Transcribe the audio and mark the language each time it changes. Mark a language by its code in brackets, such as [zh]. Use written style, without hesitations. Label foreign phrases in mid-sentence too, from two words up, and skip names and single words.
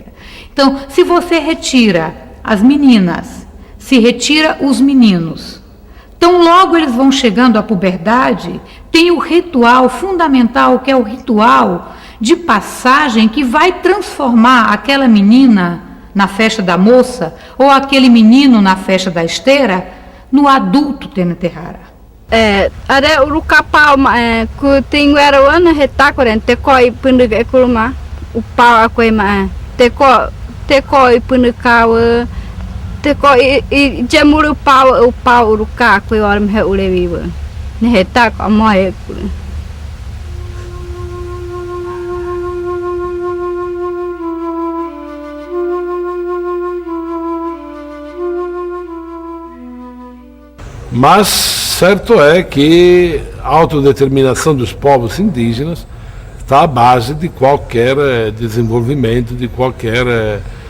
[pt] Então, se você retira as meninas, se retira os meninos, tão logo eles vão chegando à puberdade, tem o ritual fundamental, que é o ritual de passagem, que vai transformar aquela menina na festa da moça, ou aquele menino na festa da esteira, no adulto Tenetehara. [gub] Ada urukapau ku tingu era wana hetakoren tekoi punuk ekulma upau akoi ma tekoi punukau tekoi jamuru upau uruka akoi orm he ulewiwa ne hetak amoy ekul. [pt] Mas certo é que a autodeterminação dos povos indígenas está à base de qualquer desenvolvimento, de qualquer